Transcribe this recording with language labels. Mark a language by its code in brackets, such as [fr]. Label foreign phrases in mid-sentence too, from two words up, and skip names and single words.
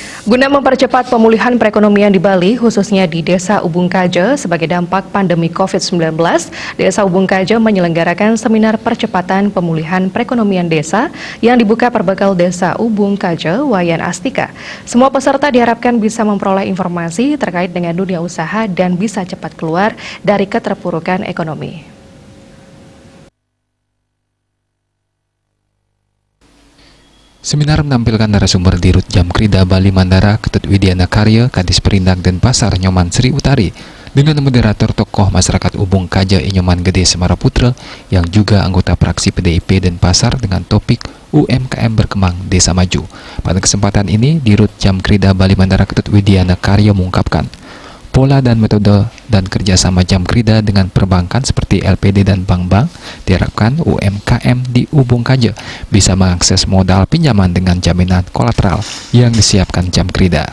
[id] Guna mempercepat pemulihan perekonomian di Bali, khususnya di Desa Ubung Kaje, sebagai dampak pandemi COVID-19, Desa Ubung Kaje menyelenggarakan seminar percepatan pemulihan perekonomian desa yang dibuka perbekal Desa Ubung Kaje, Wayan Astika. Semua peserta diharapkan bisa memperoleh informasi terkait dengan dunia usaha dan bisa cepat keluar dari keterpurukan ekonomi. Seminar menampilkan narasumber Dirut Jamkrida Bali Mandara, Ketut Widiana Karya, Kadis Perindak Denpasar Nyoman Sri Utari, dengan moderator tokoh masyarakat Ubung Kaje Nyoman Gede Semaraputra yang juga anggota praksi PDIP Denpasar dengan topik UMKM Berkembang Desa Maju. Pada kesempatan ini, Dirut Jamkrida Bali Mandara Ketut Widiana Karya mengungkapkan pola dan metode dan kerjasama Jamkrida dengan perbankan seperti LPD dan bank-bank diharapkan UMKM di Ubung Kaje bisa mengakses modal pinjaman dengan jaminan kolateral yang disiapkan Jamkrida.